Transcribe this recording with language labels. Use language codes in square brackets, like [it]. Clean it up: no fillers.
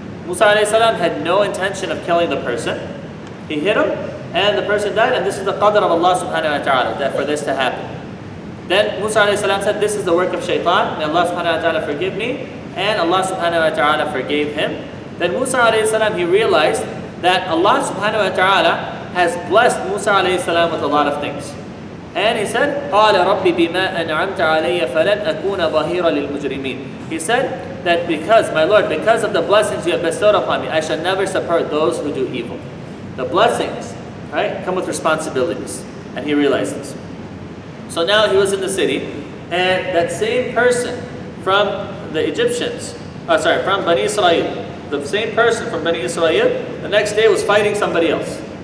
[en] Musa alayhi salam had no intention of killing the person. He hit him and the person died, and this is the qadr of Allah subhanahu wa ta'ala, that for this to happen. Then Musa alayhi salam said, "This is the work of shaitan. May Allah subhanahu wa ta'ala forgive me." And Allah subhanahu wa ta'ala forgave him. Then Musa alayhi salam, he realized that Allah subhanahu wa ta'ala has blessed Musa alayhi salam with a lot of things. And he said, [ar] قَالَ رَبِّ بِمَا أَنْعَمْتَ عَلَيَّ فَلَنْ أَكُونَ ظَهِيرًا لِلْمُجْرِمِينَ. [en] He said that because, my Lord, because of the blessings you have bestowed upon me, I shall never support those who do evil. The blessings, right, come with responsibilities. And he realized this. So now he was in the city, and that same person from the Egyptians, from Bani Israel, the same person from Bani Israel, the next day was fighting somebody else.